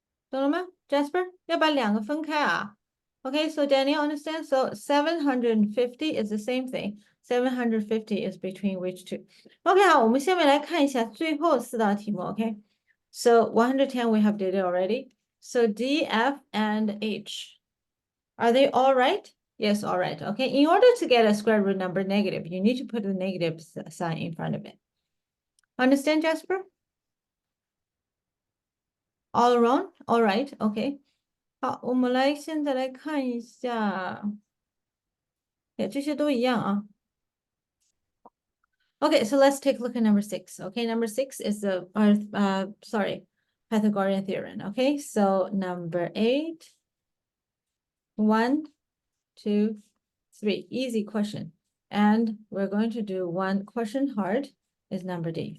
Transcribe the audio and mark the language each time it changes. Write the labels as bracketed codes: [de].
[zh] 懂了吗？Jasper，要把两个分开啊。 [en] Okay, so Daniel, understand? So 750 is the same thing. 750 is between which two? [zh] Okay, 好，我们下面来看一下最后四道题目。 [en] Okay, so 110 we have did it already. So D, F, and H. Are they all right? Yes, all right. Okay, in order to get a square root number negative, you need to put the negative sign in front of it. Understand, Jasper? All around? All right, okay. [zh] 好，我们现在来看一下，这些都一样啊。 [en] Okay, so let's take a look at number 6. Okay, number 6 is the Pythagorean theorem. Okay, so number 8, 1, 2, 3. Easy question. And we're going to do one question hard is number D.